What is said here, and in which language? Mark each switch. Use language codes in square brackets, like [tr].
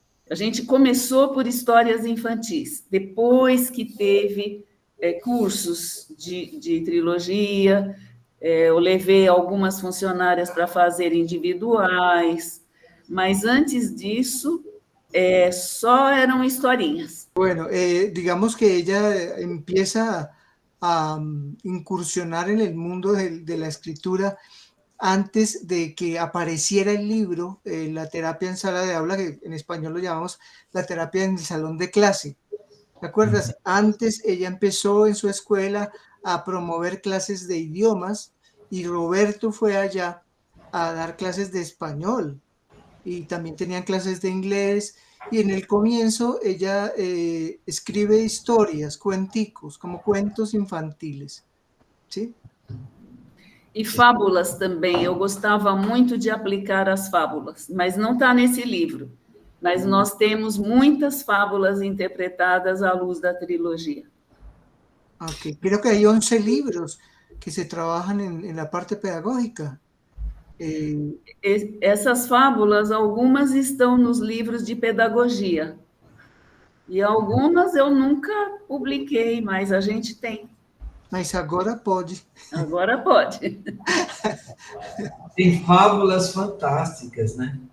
[pt] A gente começou por histórias infantis, depois que teve cursos de trilogia, eu levei algumas funcionárias para fazer individuais, mas antes disso, só eram historinhas. [es] Bueno, digamos que ella empieza a incursionar en el mundo de la escritura antes de que apareciera el libro, [pt] la terapia en sala de aula, [es] que en español lo llamamos la terapia en el salón de clase. ¿Te acuerdas? Antes ella empezó en su escuela a promover clases de idiomas y Roberto fue allá a dar clases de español y también tenían clases de inglés y en el comienzo ella escribe historias, cuenticos, como cuentos infantiles, ¿sí? [pt] E fábulas também, eu gostava muito de aplicar as fábulas, mas não está nesse livro. Mas nós temos muitas fábulas interpretadas à luz da trilogia. [en] Okay. [es] Creo que hay 11 libros que se trabajan en la parte pedagógica. [pt] Essas fábulas, algumas estão nos livros de pedagogia. E algumas eu nunca publiquei, mas a gente tem. Mas agora pode. Agora pode. Tem fábulas fantásticas, né?